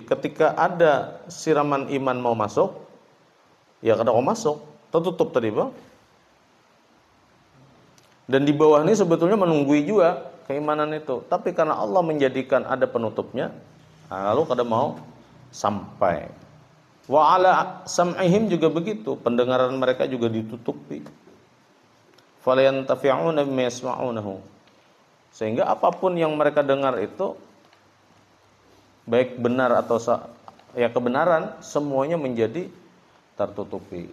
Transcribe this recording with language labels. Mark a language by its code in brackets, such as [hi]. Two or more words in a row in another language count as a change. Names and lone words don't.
[id] Ketika ada siraman iman mau masuk, ya kada mau masuk, tertutup tadi, Bang. Dan di bawah ini sebetulnya menunggui juga keimanan itu, tapi karena Allah menjadikan ada penutupnya, lalu kada mau sampai. [ar] وعلى سمعهم [id] juga begitu, pendengaran mereka juga ditutupi. [ar] فلا ينتفعون بما يسمعونه. [id] Sehingga apapun yang mereka dengar itu, baik benar atau ya kebenaran, semuanya menjadi tertutupi.